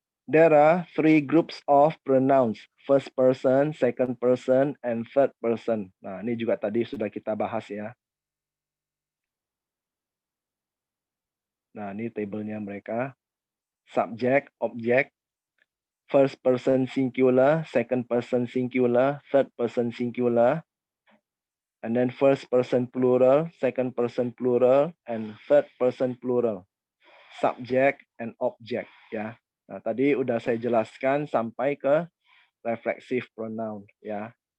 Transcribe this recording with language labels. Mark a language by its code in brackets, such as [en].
[en] There are 3 groups of pronouns. First person, second person, and third person. [id] Nah, ini juga tadi sudah kita bahas ya. Nah, ini tabelnya mereka. [en] Subject, object, first person singular, second person singular, third person singular, and then first person plural, second person plural, and third person plural. Subject and object [id] ya. Nah, tadi udah saya jelaskan sampai ke reflexive pronoun ya.